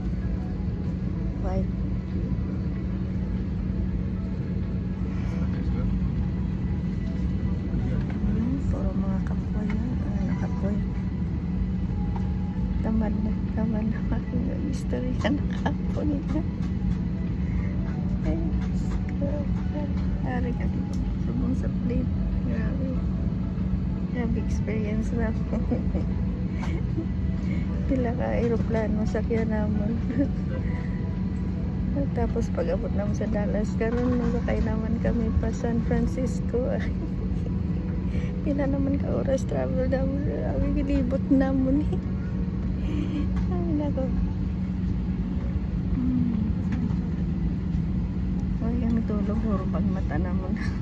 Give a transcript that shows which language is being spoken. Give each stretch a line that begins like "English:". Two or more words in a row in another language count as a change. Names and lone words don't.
Hiligaynon: 5. Puro mga kapoy nakapoy.
Filipino: Tamad na yung history na nakapoy na.
Hiligaynon: Ari ka subong sa plane.
Filipino: Grabe experience na po.
Hiligaynon: Pila ka aeroplano sakyan naman. Tapos pag-abot naman sa Dallas, karon nagkakay naman kami pa San Francisco. Pila naman ka oras travel naman. Abi gilibot naman eh. Ay nako.
Filipino: Huwag kami tulog, puro pag mata naman.